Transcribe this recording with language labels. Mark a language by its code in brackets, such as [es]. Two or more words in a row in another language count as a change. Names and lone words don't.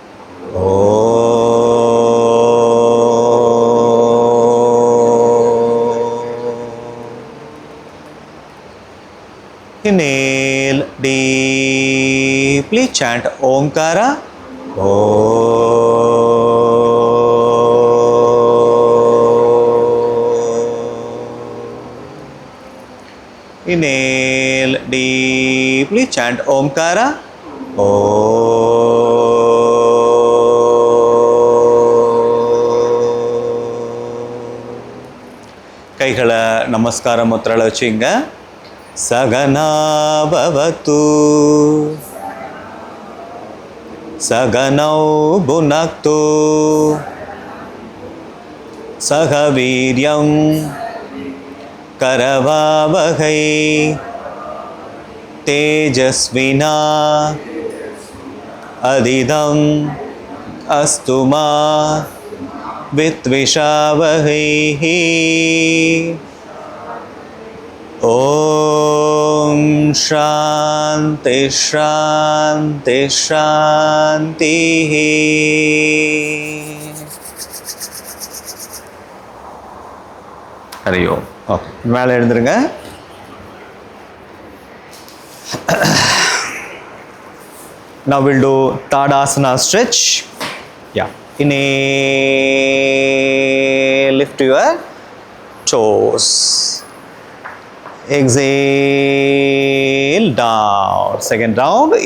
[en] Inhale deeply, chant Omkara. Inhale deeply, chant Omkara. [ta] கைகளை நமஸ்கார முத்திரையில் வச்சுங்க. [sa] सहना भवतु सहनौ भुनक्तु सह वीर्यम् करवावहै तेजस्विना अधिदं अस्तु मा विद्विषावहै. ॐ शान्ति शान्ति शान्तिः. हरि ओम. [ta] ஓகே, மேலே எழுந்துருங்க. [en] Now we'll do Tadasana stretch. Yeah. Inhale, lift your toes. Exhale, down. Second round.